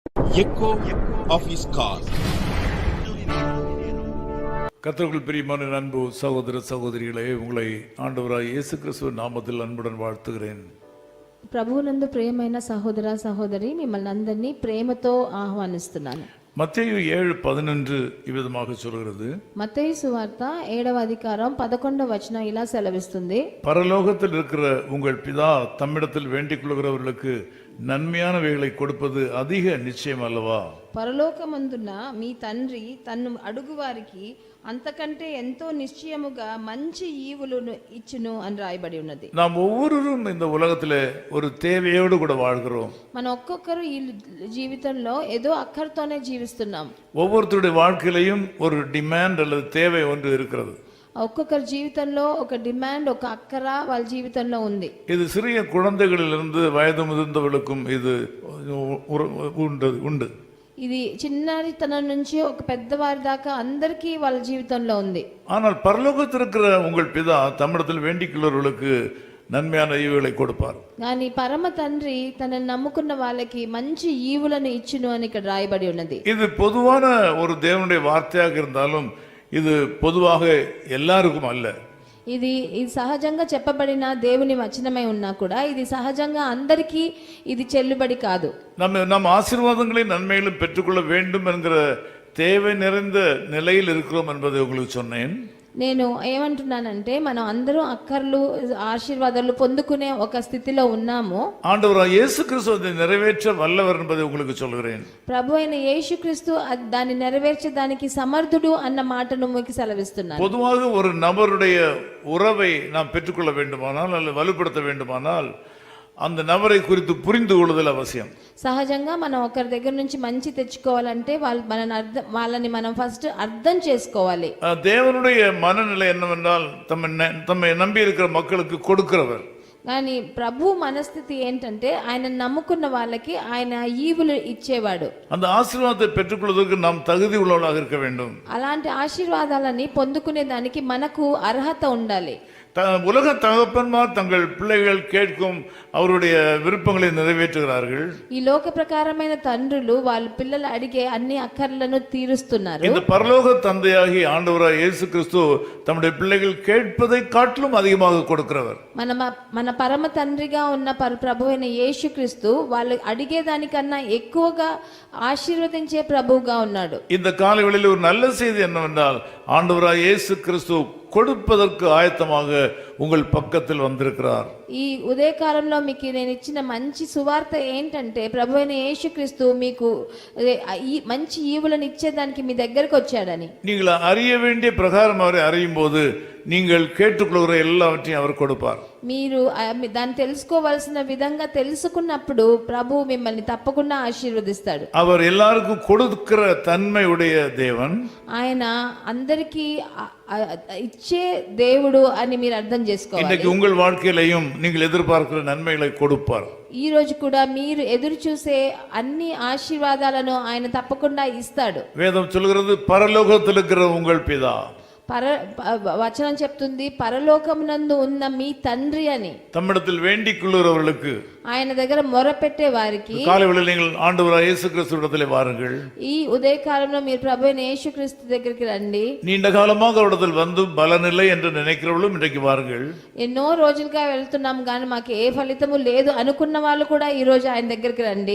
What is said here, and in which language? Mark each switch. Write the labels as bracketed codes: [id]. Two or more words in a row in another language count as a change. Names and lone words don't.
[en] echo of his call. [ta] கர்த்தருக்குள் பிரியமான அன்பு சகோதர சகோதரிகளே, உங்களை ஆண்டவராய் இயேசு கிறிஸ்துவின் நாமத்தில் அன்புடன் வாழ்த்துகிறேன். [te] ప్రభువునందు ప్రియమైన సహోదర సహోదరి, మిమ్మల్ని అందరినీ ప్రేమతో ఆహ్వానిస్తున్నాను. [ta] மத்தேயு 7:11 இவ்விதமாக சொல்கிறது. [te] మత్తయి సువార్త 7వ అధికారం 11వ వచనం ఇలా సెలవిస్తుంది. [ta] பரலோகத்தில் இருக்கிற உங்கள் பிதா தம்மிடத்தில் வேண்டிக் கொள்கிறவர்களுக்கு நன்மையானவைகளை கொடுப்பது அதிக நிச்சயம் அல்லவா? [te] పరలోకమందున్న మీ తండ్రి తన్ను అడుగువారికి అంతకంటే ఎంతో నిశ్చయముగా మంచి ఈవులను ఇచ్చును అని రాయబడి ఉన్నది. [ta] நாம் ஒவ்வொருவரும் இந்த உலகத்திலே ஒரு தேவையோடு கூட வாழ்கிறோம். [te] మన ఒక్కొక్కరు ఈ జీవితంలో ఏదో అక్కర్తోనే జీవిస్తున్నాం. [ta] ஒவ்வொருத்தருடைய வாழ்க்கையிலையும் ஒரு டிமாண்ட் அல்லது தேவை ஒன்று இருக்கிறது. [te] ఒక్కొక్కరి జీవితంలో ఒక డిమాండ్, ఒక అక్కర వాళ్ళ జీవితంలో ఉంది. [ta] இது சிறிய குழந்தைகளிலிருந்து வயது முதிர்ந்தவர்களுக்கும் இது உண்டு. [te] ఇది చిన్నతనం నుంచి ఒక పెద్దవారి దాకా అందరికీ వాళ్ళ జీవితంలో ఉంది. [ta] ஆனால் பரலோகத்தில் இருக்கிற உங்கள் பிதா தம்மிடத்தில் வேண்டிக் கொள்கிறவர்களுக்கு நன்மையான ஈவுகளை கொடுப்பார். [te] కానీ పరమ తండ్రి తనని నమ్ముకున్న వాళ్ళకి మంచి ఈవులను ఇచ్చును అని ఇక్కడ రాయబడి ఉన్నది. [ta] இது பொதுவான ஒரு தேவனுடைய வார்த்தையாக இருந்தாலும் இது பொதுவாக எல்லாருக்கும் அல்ல. [te] ఇది సహజంగా చెప్పబడిన దేవుని వచనమై ఉన్నా కూడా ఇది సహజంగా అందరికీ ఇది చెల్లుబడి కాదు. [ta] நம்ம ஆசீர்வாதங்களையும் நன்மைகளும் பெற்றுக்கொள்ள வேண்டும் என்கிற தேவை நிறைந்த நிலையில் இருக்கிறோம் என்பதை உங்களுக்கு சொன்னேன். [te] నేను ఏమంటున్నానంటే మనం అందరూ అక్కర్లు ఆశీర్వాదాలు పొందుకునే ఒక స్థితిలో ఉన్నాము. [ta] ஆண்டவராகிய இயேசு கிறிஸ்து அதை நிறைவேற்ற வல்லவர் என்பதை உங்களுக்கு சொல்கிறேன். [te] ప్రభు అయిన యేసుక్రీస్తు దాన్ని నెరవేర్చడానికి సమర్థుడు అన్న మాటను మీకు సెలవిస్తున్నాను. [ta] பொதுவாக ஒரு நபருடைய உறவை நாம் பெற்றுக்கொள்ள வேண்டுமானால் அல்லது வலுப்படுத்த வேண்டுமானால் அந்த நபரை குறித்து புரிந்து கொள்ளுதல் அவசியம். [te] సహజంగా మనం ఒకరి దగ్గర నుంచి మంచి తెచ్చుకోవాలంటే వాళ్ళని మనం ఫస్ట్ అర్థం చేసుకోవాలి. [ta] தேவனுடைய மனநிலை என்னவென்றால் தம்மை நம்பி இருக்கிற மக்களுக்கு கொடுக்கிறவர். [te] కానీ ప్రభు మనస్థితి ఏంటంటే ఆయన నమ్ముకున్న వాళ్ళకి ఆయన ఈవులు ఇచ్చేవాడు. [ta] அந்த ஆசீர்வாதத்தை பெற்றுக்கொள்வதற்கு நாம் தகுதி உள்ளவர்களாக இருக்க வேண்டும். [te] అలాంటి ఆశీర్వాదాలని పొందుకునే దానికి మనకు అర్హత ఉండాలి. [ta] உலக தகப்பன்மார் தங்கள் பிள்ளைகள் கேட்கும் அவருடைய விருப்பங்களை நிறைவேற்றுகிறார்கள். [te] ఈ లోక ప్రకారమైన తండ్రులు వాళ్ళ పిల్లలు అడిగే అన్ని అక్కర్లను తీరుస్తున్నారు. [ta] இந்த பரலோக தந்தையாகி ஆண்டவராகிய இயேசு கிறிஸ்து தம்முடைய பிள்ளைகள் கேட்பதை காட்டிலும் அதிகமாக கொடுக்கிறவர். [te] మన పరమ తండ్రిగా ఉన్న ప్రభు అయిన యేసుక్రీస్తు వాళ్ళు అడిగే దానికన్నా ఎక్కువగా ఆశీర్వదించే ప్రభువుగా ఉన్నాడు. [ta] இந்த காலைவேளையில் ஒரு நல்ல செய்தி என்னவென்றால் ஆண்டவராகிய இயேசு கிறிஸ்து கொடுப்பதற்கு ஆயத்தமாக உங்கள் பக்கத்தில் வந்திருக்கிறார். [te] ఈ ఉదయకాలంలో మీకు నేను ఇచ్చిన మంచి సువార్త ఏంటంటే ప్రభు అయిన యేసుక్రీస్తు మీకు ఈ మంచి ఈవులను ఇచ్చేదానికి మీ దగ్గరకు వచ్చాడని. [ta] நீங்கள் அறிய வேண்டிய பிரகாரம் அவரை அறியும் போது நீங்கள் கேட்டுக்கொள்கிற எல்லாவற்றையும் அவர் கொடுப்பார். [te] మీరు దాన్ని తెలుసుకోవాల్సిన విధంగా తెలుసుకున్నప్పుడు ప్రభు మిమ్మల్ని తప్పకుండా ఆశీర్వదిస్తాడు. [ta] அவர் எல்லாருக்கும் கொடுக்கிற தன்மை உடைய தேவன். [te] ఆయన అందరికీ ఇచ్చే దేవుడు అని మీరు అర్థం చేసుకోవాలి. [ta] இன்றைக்கு உங்கள் வாழ்க்கையிலையும் நீங்கள் எதிர்பார்க்கிற நன்மைகளை கொடுப்பார். [te] ఈ రోజు కూడా మీరు ఎదురు చూసే అన్ని ఆశీర్వాదాలను ఆయన తప్పకుండా ఇస్తాడు. [ta] வேதம் சொல்கிறது பரலோகத்தில் இருக்கிற உங்கள் பிதா. [te] వచనం చెప్తుంది పరలోకమునందు ఉన్న మీ తండ్రి అని. [ta] தம்மிடத்தில் வேண்டிக் கொள்கிறவர்களுக்கு, [te] ఆయన దగ్గర మొరపెట్టే వారికి, [ta] காலைவேளையில் நீங்கள் ஆண்டவராகிய இயேசு கிறிஸ்துவிடத்திலே வாருங்கள். [te] ఈ ఉదయకాలంలో మీరు ప్రభువైన యేసుక్రీస్తు దగ్గరికి రండి. [ta] நீண்ட காலமாக அவரிடத்தில் வந்து பலனில்லை என்று நினைக்கிறவர்களும் இன்றைக்கு வாருங்கள். [te] ఎన్నో రోజులుగా వెళ్తున్నాం కానీ మాకు ఏ ఫలితము లేదు అనుకున్న వాళ్ళు కూడా ఈ రోజు ఆయన దగ్గరికి రండి.